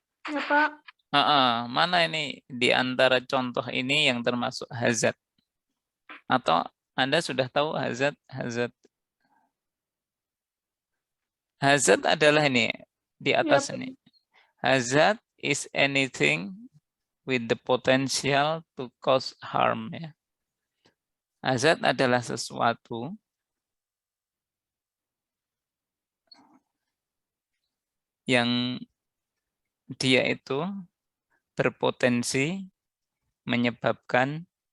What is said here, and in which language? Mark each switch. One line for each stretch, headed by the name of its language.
Indonesian: Ya, Pak. Mana ini di antara contoh ini yang termasuk hazard? Atau Anda sudah tahu hazard? Hazard adalah ini di atas ini.
English: Hazard is anything with the potential to cause harm.
Indonesian: Ya. Hazard adalah sesuatu yang dia itu berpotensi menyebabkan